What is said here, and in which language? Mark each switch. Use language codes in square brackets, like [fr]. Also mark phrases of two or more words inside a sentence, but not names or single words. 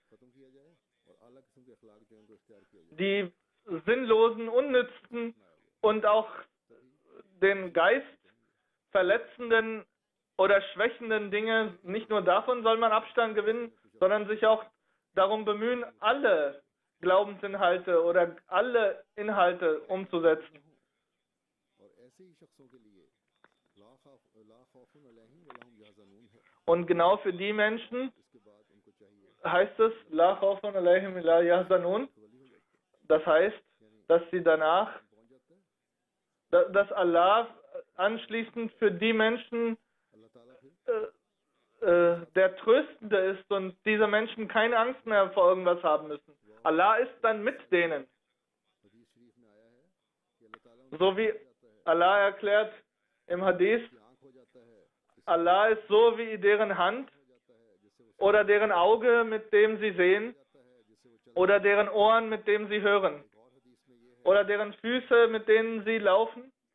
[de] Die sinnlosen, unnützen und auch den Geist verletzenden oder schwächenden Dinge, nicht nur davon soll man Abstand gewinnen, sondern sich auch darum bemühen, alle Glaubensinhalte oder alle Inhalte umzusetzen. Und genau für die Menschen heißt es, [ar] La khawfun alayhim la yahzanun. [de] Das heißt, dass sie danach, dass Allah anschließend für die Menschen der Tröstende ist und diese Menschen keine Angst mehr vor irgendwas haben müssen. Allah ist dann mit denen. So wie Allah erklärt im Hadith, Allah ist so wie deren Hand oder deren Auge, mit dem sie sehen, oder deren Ohren, mit dem sie hören, oder deren Füße, mit denen sie laufen.